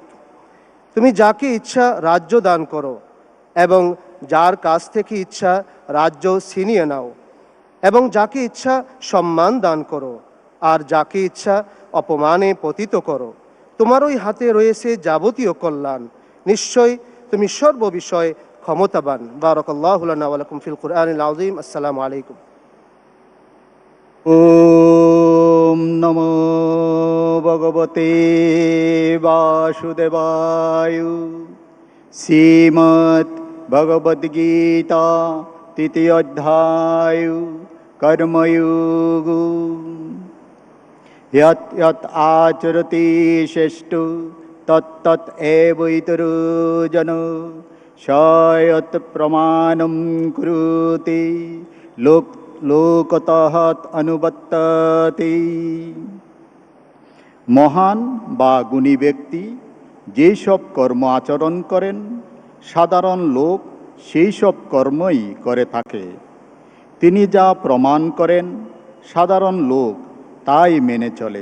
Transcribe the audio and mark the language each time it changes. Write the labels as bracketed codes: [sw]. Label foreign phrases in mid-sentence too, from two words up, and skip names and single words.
[bn] তুমি যাকে ইচ্ছা রাজ্য দান করো এবং যার কাছ থেকে ইচ্ছা রাজ্য ছিনিয়ে নাও, এবং যাকে ইচ্ছা সম্মান দান করো আর যাকে ইচ্ছা অপমানে পতিত করো। তোমারই হাতে রয়েছে যাবতীয় কল্যাণ। নিশ্চয় তুমি সর্ববিষয়ে ক্ষমতাবান। [ar] بارك الله لنا ولكم في القرآن العظيم. السلام عليكم. [sa] ওম নমো ভগবতে বাসুদেবায়। [bn] শ্রীমদ্ ভগবদ গীতা তৃতীয় অধ্যায় কর্মযোগ। [sa] यत् यत् आचरति श्रेष्ठो तत्तत् एवैतरो जनो स यत् प्रमाणं कुरुते लोकतः अनुबत्तते। [bn] মহান বা গুণী ব্যক্তি যেসব কর্ম আচরণ করেন, সাধারণ লোক সেই সব কর্মই করে থাকে। তিনি যা প্রমাণ করেন, সাধারণ লোক তাই মেনে চলে।